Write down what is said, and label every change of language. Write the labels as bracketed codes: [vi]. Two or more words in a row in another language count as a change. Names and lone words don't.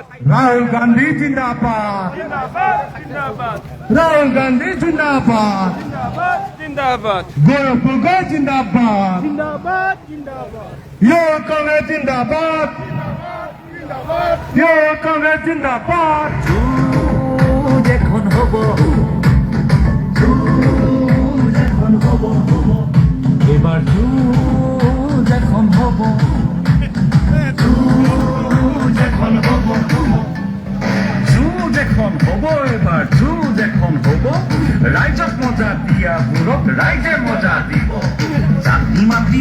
[hi] राहुल गांधी जिंदाबाद जिंदाबाद जिंदाबाद राहुल गांधी जिंदाबाद जिंदाबाद जिंदाबाद गौरव गोगोई जिंदाबाद जिंदाबाद जिंदाबाद ये कांग्रेस जिंदाबाद ये कांग्रेस जिंदाबाद [as] যুঁজ এখন হ'ব যুঁজ এখন হ'ব এবাৰ যুঁজ এখন হ'ব যুঁজ এখন হ'ব যুঁজ এখন হ'ব এবাৰ যুঁজ এখন হ'ব ৰাইজক মজা দিয়াবোৰক ৰাইজে মজা দিব জাতি মাতি